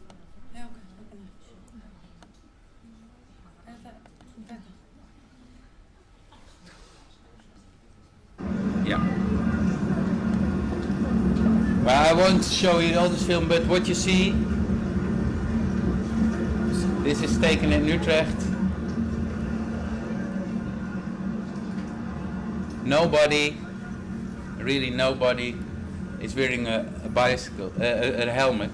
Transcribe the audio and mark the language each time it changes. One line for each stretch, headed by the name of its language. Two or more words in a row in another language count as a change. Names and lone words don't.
Icelandic: Já, ok, það er búin að. Er þetta?
English: Yeah. Well, I won't show you all this film, but what you see, this is taken in Utrecht. Nobody, really nobody, is wearing a bicycle, a helmet.